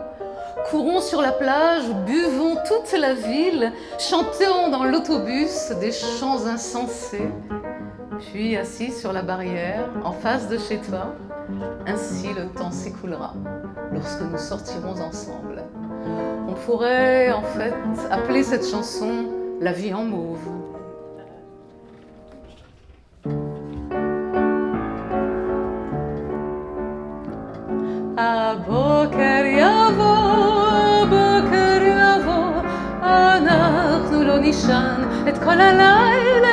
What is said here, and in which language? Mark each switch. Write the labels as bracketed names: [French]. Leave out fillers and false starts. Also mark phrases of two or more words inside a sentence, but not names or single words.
[French] Courons sur la plage, buvons toute la ville, chantons dans l'autobus des chants insensés. Puis assis sur la barrière, en face de chez toi, ainsi le temps s'écoulera lorsque nous sortirons ensemble. On pourrait en fait appeler cette chanson « La vie en mauve ». [Hebrew] הבוקר יבוא, אנחנו לא נישן את כל הלילה